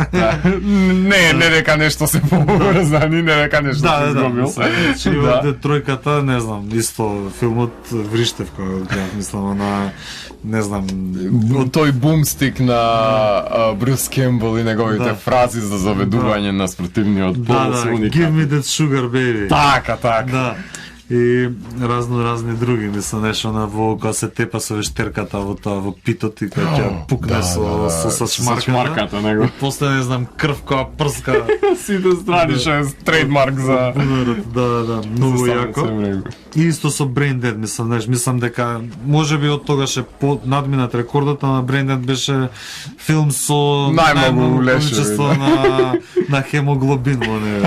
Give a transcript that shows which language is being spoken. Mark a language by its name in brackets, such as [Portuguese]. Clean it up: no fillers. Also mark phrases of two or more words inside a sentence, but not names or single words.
[Macedonian] Не дека нешто се поврзани, не дека нешто се изгубил. Значи, Evil Dead тројката, не знам, исто филмот вриштев кога го гледав, мислам, на не знам, тој бумстик на Брюс Кембл и неговите фрази за заведување на спротивниот пол. [English] Give me that sugar baby. [Macedonian] Така. Да. И разни други, мислам, нешто на кога се тепа со вештерката во питот и кога ќе пукне со шмарката него. И после не знам крв која прска. Сите страни што е трейдмарк за да, многу јако. И исто со Brain Dead, мислам дека можеби од тогаш е надминат рекордот, на Brain Dead беше филм со најмногу количество на хемоглобин во него.